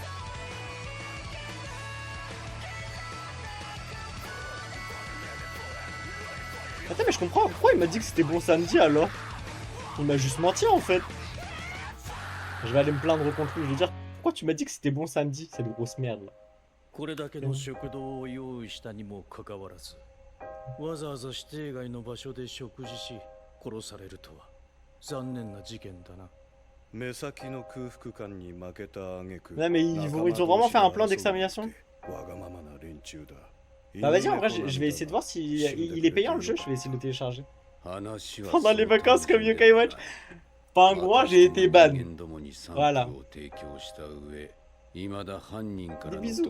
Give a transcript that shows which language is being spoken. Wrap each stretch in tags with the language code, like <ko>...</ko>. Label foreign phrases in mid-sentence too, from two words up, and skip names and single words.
<fr>Attends, mais je comprends. Pourquoi il m'a dit que c'était bon samedi alors? Il m'a juste menti en fait. Je vais aller me plaindre contre lui. Je vais dire, pourquoi tu m'as dit que c'était bon samedi? C'est de grosse merde là.</fr> <ja>これだけの食堂を用意したにもかかわらず、わざわざ指定外の場所で食事し殺されるとは残念な事件だな。目先の空腹感に負けた挙句。</ja> <fr>Non mais ils vont vraiment faire un plan d'extermination? Bah vas-y, en vrai, je vais essayer de voir si il est payant le jeu. Je vais essayer de le télécharger. Pendant les vacances comme Yokai Watch. Pingouin, j'ai été ban. Voilà. Des bisous.</fr>